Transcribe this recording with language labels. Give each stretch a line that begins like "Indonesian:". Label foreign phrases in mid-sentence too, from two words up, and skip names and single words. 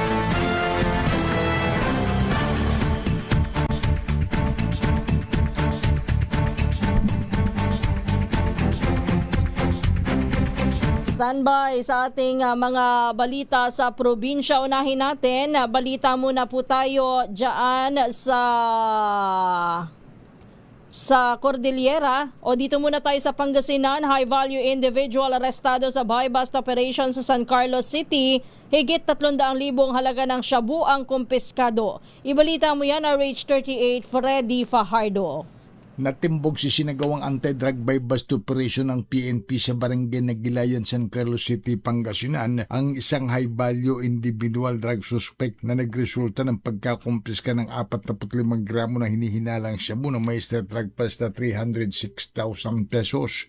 Filipino: Standby sa ating mga balita sa probinsya. Unahin natin, balita muna po tayo dyan sa Cordillera o dito muna tayo sa Pangasinan.
English: High value individual
Filipino: arestado sa
English: buy-bust operation
Filipino: sa San Carlos City. Higit 300,000 halaga ng shabu ang kumpiskado. Ibalita mo yan, RH38 Freddy Fajardo. Natimbog si sinagawang
English: anti-drug buy-bust operation
Filipino: ng PNP sa barangay Nagilayan, San Carlos City, Pangasinan ang isang
English: high-value individual drug suspect
Filipino: na nagresulta ng pagkakumpiska ng 45 gramo na hinihinalang shabu na may
English: state drug price
Filipino: na 306,000 pesos.